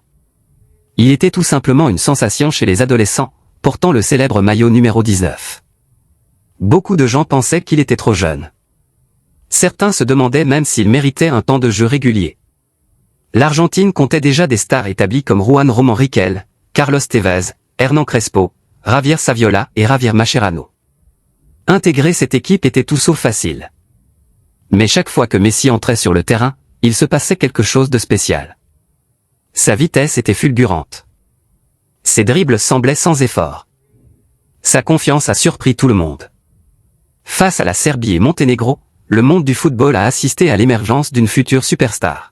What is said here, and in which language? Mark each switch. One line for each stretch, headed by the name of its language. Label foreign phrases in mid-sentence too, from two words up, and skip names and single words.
French: Il était tout simplement une sensation chez les adolescents, portant le célèbre maillot numéro 19. Beaucoup de gens pensaient qu'il était trop jeune. Certains se demandaient même s'il méritait un temps de jeu régulier. L'Argentine comptait déjà des stars établies comme Juan Román Riquelme, Carlos Tevez, Hernán Crespo, Javier Saviola et Javier Mascherano. Intégrer cette équipe était tout sauf facile. Mais chaque fois que Messi entrait sur le terrain, il se passait quelque chose de spécial. Sa vitesse était fulgurante. Ses dribbles semblaient sans effort. Sa confiance a surpris tout le monde. Face à la Serbie et Monténégro, le monde du football a assisté à l'émergence d'une future superstar.